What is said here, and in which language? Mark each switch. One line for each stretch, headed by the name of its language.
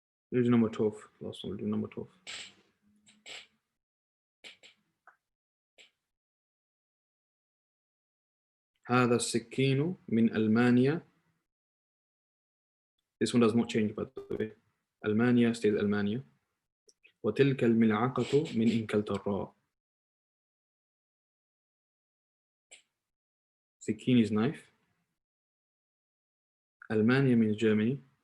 English: We'll do number 12. Last one we'll do number 12.
Arabic: هذا السكين من ألمانيا.
English: This one does not change, by the way.
Arabic: ألمانيا
English: stays
Arabic: ألمانيا. وتلك الملعقة من إنكلترا.
English: سكين is knife. Almania means Germany.